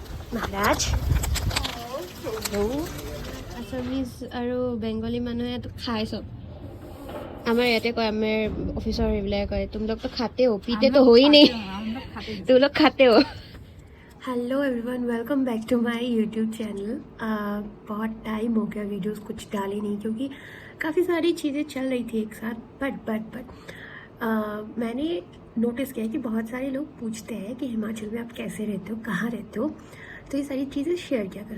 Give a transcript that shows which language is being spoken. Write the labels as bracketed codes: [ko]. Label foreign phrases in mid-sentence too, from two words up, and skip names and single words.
[as] মহাৰাজ আছামিজ আৰু বেংগলী মানুহে তো খাই চব। আমাৰ ইয়াতে কয়, আমাৰ অফিচৰ এইবিলাকে কয় [hi] तुम लोग तो खाते हो, पीते तो हो ही नहीं, तुम लोग खाते हो। [en] Hello everyone, welcome back to my YouTube channel. [hi] बहुत टाइम हो गया वीडियोस कुछ डाली नहीं, क्योंकि काफ़ी सारी चीज़ें चल रही थी एक साथ। बट मैंने नोटिस किया कि बहुत सारे लोग पूछते हैं कि हिमाचल में आप कैसे रहते हो, कहाँ रहते हो, तो ये सारी चीज़ें शेयर किया करें।